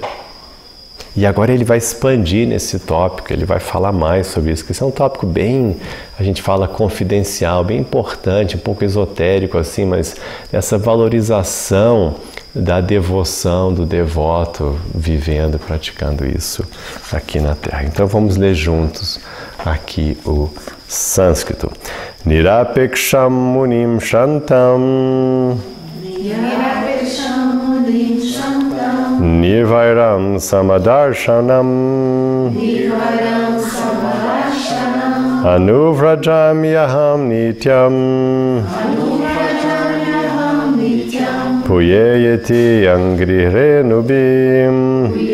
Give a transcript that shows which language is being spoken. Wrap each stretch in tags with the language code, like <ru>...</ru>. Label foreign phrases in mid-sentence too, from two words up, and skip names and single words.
<pt>E agora ele vai expandir nesse tópico, ele vai falar mais sobre isso, que isso é um tópico bem, a gente fala confidencial, bem importante, um pouco esotérico assim, mas essa valorização da devoção do devoto vivendo, praticando isso aqui na Terra. Então vamos ler juntos aqui o sânscrito.</pt> <sa>Nirapeksham munim shantam Nirvairam Samadarshanam Anuvrajamyaham Nityam Puyeyeti Angrirenubim</sa>